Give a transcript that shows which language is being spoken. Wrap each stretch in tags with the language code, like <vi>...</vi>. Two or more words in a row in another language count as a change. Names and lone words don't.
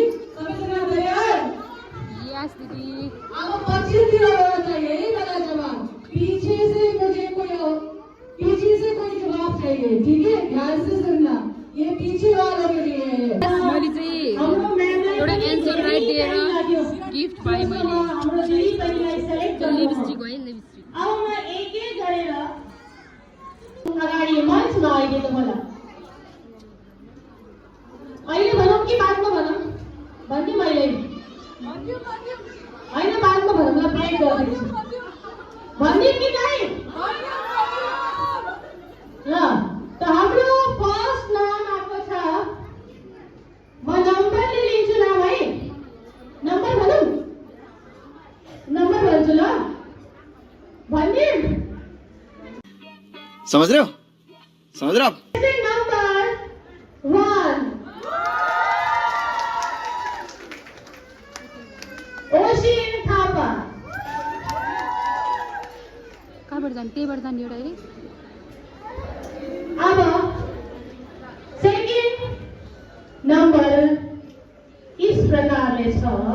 <ne>सबैजना तयार? यस दिदी। अब पछितिर यही वाला जवाब,</ne> <hi>पीछे से कोई जवाब चाहिए, ठीक है? ध्यान से सुनना, ये पीछे वालों के लिए है।</hi> <ne>मैले चाहिँ एउटा</ne> <en>answer right</en> <ne>दिएर गिफ्ट पाएँ मैले। हाम्रो दिदीबहिनीलाई सेलेक्ट गर्नु।</ne> <hi>लिपस्टिक है, लिपस्टिक।</hi> <ne>अब म एक एक गरेर अगाडि मञ्चमा आइदिनु होला। अहिले भनौँ कि बादमा भनौँ? भन्ने मैले होइन, बादमा भनौँ ल, ब्रेक गर्दैछु। भन्ने कि नहीं? ल त हाम्रो फर्स्ट नाम आएको छ। म नम्बरले लिन्छु नाम है। नम्बर भनौँ? नम्बर भन्छु ल। भन्ने</ne> <hi>समझ रहे हो? समझ रहे हो आप? नंबर 1 ओशिन थापा।</hi> <ne>कहाँबाट जाने? त्यहीबाट जाने एउटा है। अब सेकेन्ड नम्बर इस प्रकारले छ।</ne>